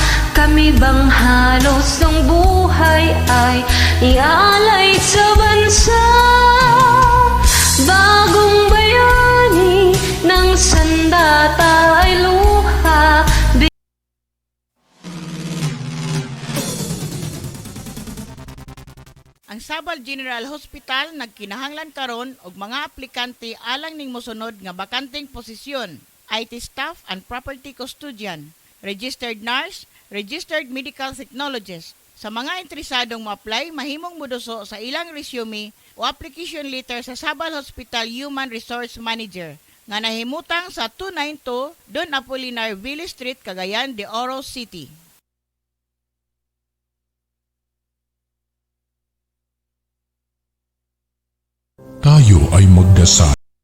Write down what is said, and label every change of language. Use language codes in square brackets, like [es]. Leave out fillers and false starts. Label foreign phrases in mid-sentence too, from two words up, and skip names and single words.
[tl] Kami bang halos ng buhay ay ialay sa bansa? Bagong bayani ng sandata ay luha. [ceb] Ang Sabal General Hospital nagkinahanglan karon og mga aplikante alang ning mosunod nga bakanteng posisyon: [en] IT staff and property custodian, registered nurse, registered medical technologist. [ceb] Sa mga interesadong ma-apply, mahimong moduso sa ilang resume o application letter sa Sabal Hospital [en] Human Resource Manager [ceb] nga nahimutang sa 292 Don Apolinar Ville Street, Cagayan de Oro City. [tl] Tayo ay magdasal.